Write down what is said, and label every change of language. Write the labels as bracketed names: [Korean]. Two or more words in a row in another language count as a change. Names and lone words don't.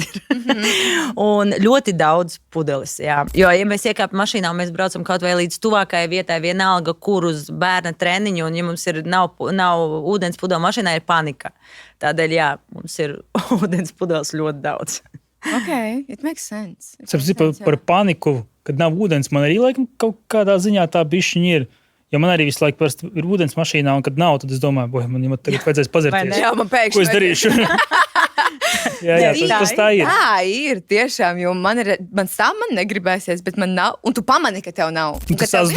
[Latvian] Un ļoti daudz pudeles, jā. Jo, ja mēs iekāpam mašīnā un mēs braucam kaut vai līdz tuvākajai vietai, vienalga, kur uz bērna treniņu, un ja mums nav ūdens pudele mašīnā, ir panika. Tādēļ, jā, mums ir ūdens pudeles ļoti daudz. [English] Okay, it makes sense. [Latvian] Par paniku, kad nav ūdens, man arī laikam kaut kādā ziņā tā bišķiņa ir. Ja man arī visu laiku ir ūdens mašīnā, un kad nav, tad es domāju, man tagad vajadzēs pazerties. Jā, man pēkšņi. Ko es darīšu? jā, tas tā ir. Tā ir, tiešām, jo man negribēsies, bet man nav, un tu pamani, ka tev nav.